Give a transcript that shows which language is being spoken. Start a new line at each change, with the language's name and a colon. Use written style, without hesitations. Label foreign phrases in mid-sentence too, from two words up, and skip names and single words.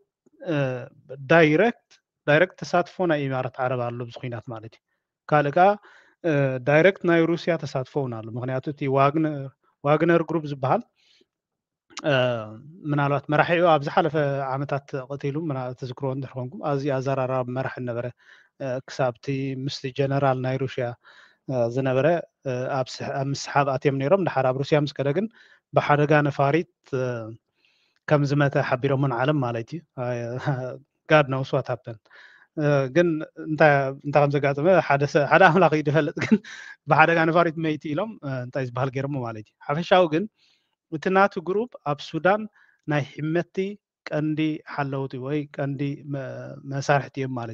Tigrinya: ዳይሬክት ተሳትፎ ናይ ኢማራት ዓረብ ኣሎ ብዙ ኩናት ማለት እዩ ካልእ ከዓ ዳይሬክት ናይ ሩስያ ተሳትፎ እውን ኣሎ ምክንያቱ እቲ ዋግነር ግሩፕ ዝበሃል ምናልባት መራሒኡ ኣብ ዝሓለፈ ዓመታት ቀቲሉ ተዝክርዎ እንድሕር ኮንኩም ኣዝዩ ኣዘራራቢ መራሒ ነበረ ክሳብቲ ምስቲ ጀነራል ናይ ሩስያ ዝነበረ ኣብ ምስሓብ ኣትዮም ነይሮም ድሓር ኣብ ሩስያ ምስ ከደ ግን ብሓደጋ ነፋሪት ከም ዝመተ ሓቢሮምን ዓለም ማለት እዩ
English: God knows what happened
Tigrinya: ግን እንታይ ከም ዘጋጠመ ሓደ ኣምላኽ እዩ ዝፈልጥ ግን ብሓደጋ ነፋሪት መይቲ ኢሎም እንታይ ዝበሃል ገይሮሞ ማለት እዩ ሓፈሻዊ ግን እቲ ናቱ ግሩፕ ኣብ ሱዳን ናይ ሕመቲ ቀንዲ ሓለውቲ ወይ ቀንዲ መሳርሕቲ እዮም ማለት